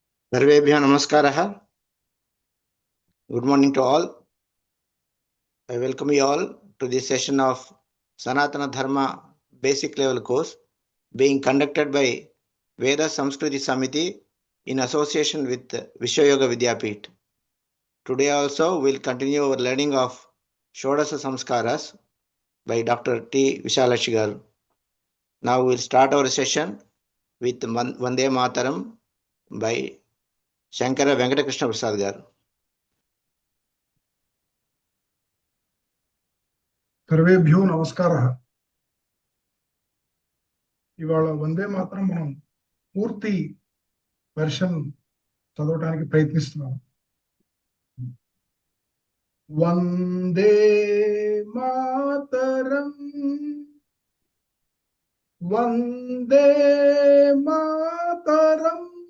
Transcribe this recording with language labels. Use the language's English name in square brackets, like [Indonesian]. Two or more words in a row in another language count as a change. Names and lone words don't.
[Sanskrit] सर्वेभ्यः नमस्कारः. [English] Good morning to all. I welcome you all to this session of Sanatana Dharma Basic Level course being conducted by Veda Samskriti Samiti in association with Vishwayoga Vidyapith. Today also we'll continue our learning of Shodasa Samskaras by Dr. T. Vishalaksha garu. Now we'll start our session with Vande Mataram by Shankara Venkatakrishna Prasad garu. [Sanskrit] सर्वेभ्यो नमस्कारः. [Telugu] ఇవాళ వందే మాత్రం మనం పూర్తి వెర్షన్ చదవడానికి ప్రయత్నిస్తున్నాం. [Sanskrit] వందే మాతరం వందే మాతరం